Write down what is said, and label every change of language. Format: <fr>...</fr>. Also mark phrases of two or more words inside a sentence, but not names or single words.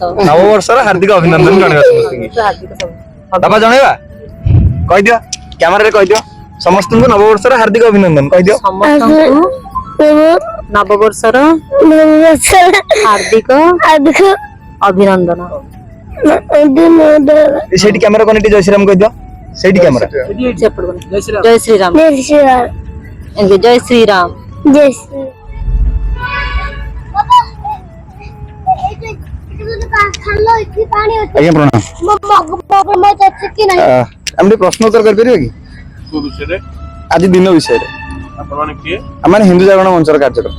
<or>ନବବର୍ଷର ହାର୍ଦ୍ଦିକ ଅଭିନନ୍ଦନ ଜଣେଇବା ସମସ୍ତଙ୍କୁ। ବାପା ଜଣେଇବା, କହିଦିଅ, କ୍ୟାମେରାରେ କହିଦିଅ, ସମସ୍ତଙ୍କୁ ନବବର୍ଷର ହାର୍ଦ୍ଦିକ ଅଭିନନ୍ଦନ କହିଦିଅ। ସମସ୍ତଙ୍କୁ ନବବର୍ଷର ହାର୍ଦ୍ଦିକ ଅଭିନନ୍ଦନ। ସେଇଠି</or> <en>camera connect</en> <or>ଜୟ ଶ୍ରୀରାମ କହିଦିଅ, ସେଇଠି କ୍ୟାମେରା</or> <hi>जय श्रीराम जय श्रीराम</hi> <or>ଆଜ୍ଞା ପ୍ରଣାମ ଆମେ ଟିକେ ପ୍ରଶ୍ନ ଉତ୍ତର କରିପାରିବା କି କୋଉ ବିଷୟରେ ଆଜି ଦିନ ବିଷୟରେ ଆପଣମାନେ କିଏ ଆମେ ହିନ୍ଦୁ ଜାଗରଣ ମଞ୍ଚର କାର୍ଯ୍ୟକର୍ତ୍ତା</or>